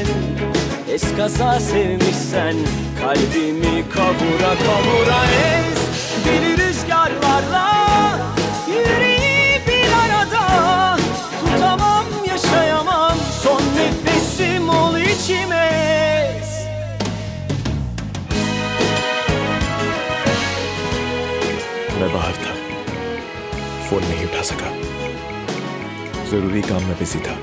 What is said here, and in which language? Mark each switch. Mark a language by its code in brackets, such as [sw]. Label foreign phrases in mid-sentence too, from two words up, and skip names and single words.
[tr] Eskaza sevmişsen kalbimi kavura kavura. Es deli rüzgarlarla yüreği bir arada, tutamam yaşayamam, son nefesim ol içime. [hi] मैं बाहर था, फोन नहीं उठा सका। जरूरी काम में बिजी था।